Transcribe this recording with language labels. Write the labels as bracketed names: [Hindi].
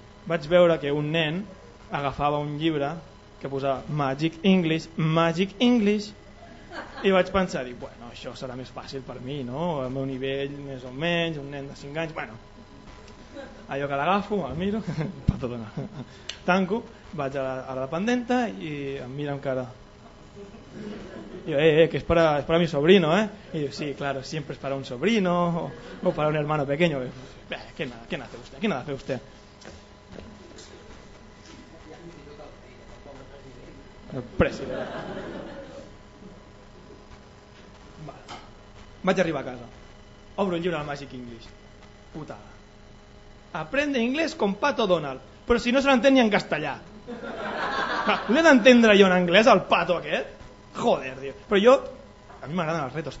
[Catalan] Vaig veure que un nen agafava un llibre que posava Magic English, i vaig pensar, dic, bueno, això serà més fàcil per mi, no? Al meu nivell, més o menys, un nen de 5 anys, bueno, allò que l'agafo, el miro, patadona, tanco, vaig a la dependenta i em mira amb cara. [Spanish] Digo, que es para mi sobrino, ¿eh? Y digo, sí, claro, siempre es para un sobrino o para un hermano pequeño. ¿Qué nada hace usted? [Catalan] El president. Vale. Vaig arribar a casa. Obro el llibre del Magic English. Putada. [Spanish] Aprende inglés con Pato Donald. [Catalan] Però si no se l'entén ni en castellà. L'he d'entendre jo en anglès, el pato aquest? [Spanish] Joder, tío. [Catalan] Però jo, a mi m'agraden els retos.